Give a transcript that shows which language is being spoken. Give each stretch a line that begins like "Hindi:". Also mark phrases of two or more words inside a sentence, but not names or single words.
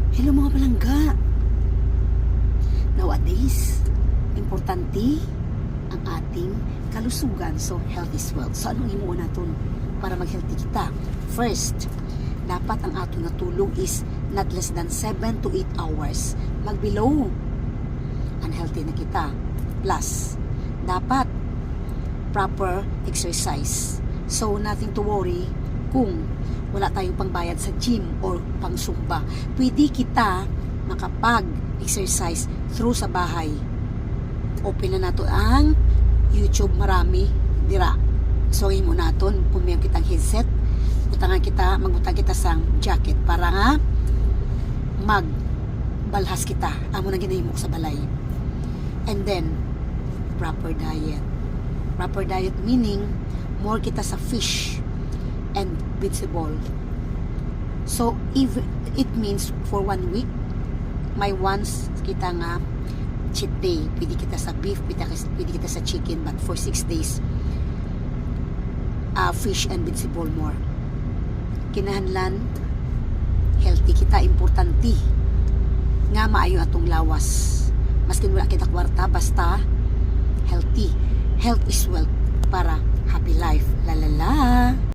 Hiligaynon: Hello mga palangga. Nowadays, importante ang ating kalusugan.
English: So, health is wealth.
Hiligaynon: So, anong imuon natin para mag-healthy kita? First, dapat ang atong natulog
English: is not less than 7 to 8 hours.
Hiligaynon: Mag-below, unhealthy na kita.
English: Plus, dapat proper exercise. So, nothing to worry
Hiligaynon: kung wala tayong pangbayad sa
English: gym or
Hiligaynon: pang zumba. Pwede kita makapag-exercise through sa bahay. Open na nato ang YouTube, marami dira. So, mo naton kung may kitang headset, magbutang kita sang jacket para nga magbalhas kita. Amo na ginahimo sa balay.
English: And then, proper diet. Proper diet meaning more
Hiligaynon: kita sa
English: fish and vegetable. So, if it means for 1 week, may once
Hiligaynon: kita nga
English: cheat day.
Hiligaynon: Pwede kita sa
English: beef,
Hiligaynon: pwede kita sa
English: chicken, but for 6 days, fish and vegetable more.
Hiligaynon: Kinahanglan, healthy kita, importante nga maayo atong lawas. Maskin wala kita kwarta, basta healthy.
English: Health is wealth para happy life. La la la.